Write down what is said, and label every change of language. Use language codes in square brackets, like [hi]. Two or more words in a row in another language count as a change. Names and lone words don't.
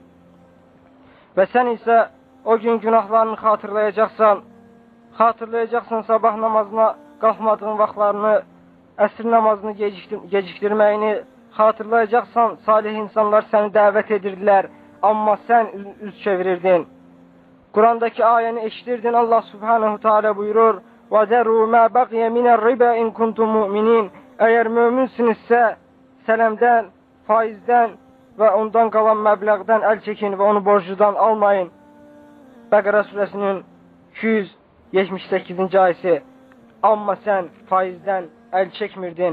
[az] Və sən isə o gün günahlarını xatırlayacaqsan sabah namazına qalxmadığın vaxtlarını, əsr namazını gecikdirməyini xatırlayacaqsan. Salih insanlar səni dəvət edirdilər, amma sən üz çevirirdin. Qurandakı ayəni eşitirdin. [ar] الله سبحانه تعالى [az] buyurur: [ar] وَذَرُوا مَا بَقِيَ مِنَ الرِّبَا اِنْ كُنْتُمْ مُؤْمِنِينَ. [az] Əgər möminsinizsə, sələmdən, faizdən və ondan qalan məbləğdən əl çəkin və onu borcudan almayın. Bəqərə surəsinin 278-ci ayəsi. Amma sən faizdən əl çəkmirdin.